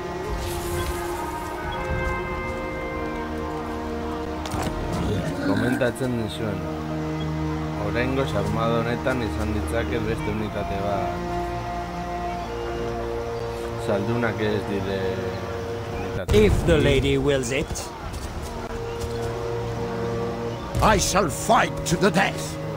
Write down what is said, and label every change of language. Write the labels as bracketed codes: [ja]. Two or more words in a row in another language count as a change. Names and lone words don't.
[eu] Komentatzen dizuen, oraingoz armada honetan izan ditzake beste unitate bat. Zaldunak ez dire unitate. [en] If the lady wills it. I shall fight to the death.